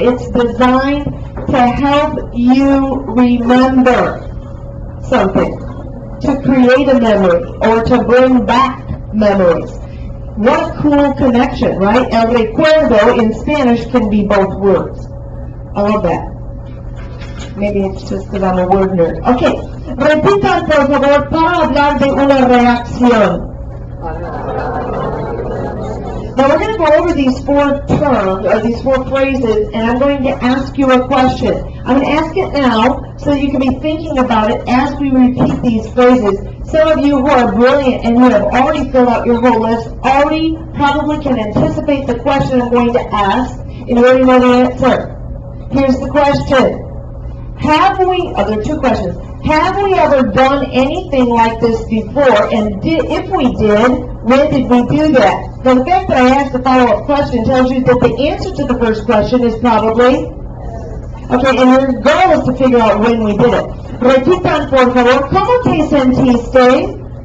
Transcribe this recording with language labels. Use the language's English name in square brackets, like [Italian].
[English] It's designed to help you remember something, to create a memory, or to bring back memories. What a cool connection, right? El recuerdo in Spanish can be both words. I love that. Maybe it's just because I'm a word nerd. [Spanish] Okay, repitan por favor para hablar de una reacción. [English] Now we're going to go over these four terms, or these four phrases, and I'm going to ask you a question. I'm going to ask it now so you can be thinking about it as we repeat these phrases. Some of you who are brilliant and who have already filled out your whole list already probably can anticipate the question I'm going to ask, and you already know the answer. Here's the question. There are two questions. Have we ever done anything like this before? And if we did, when did we do that? Now, the fact that I asked the follow-up question tells you that the answer to the first question is probably... Okay, and your goal is to figure out when we did it. [Spanish] Repitan, por favor, ¿cómo te sentiste?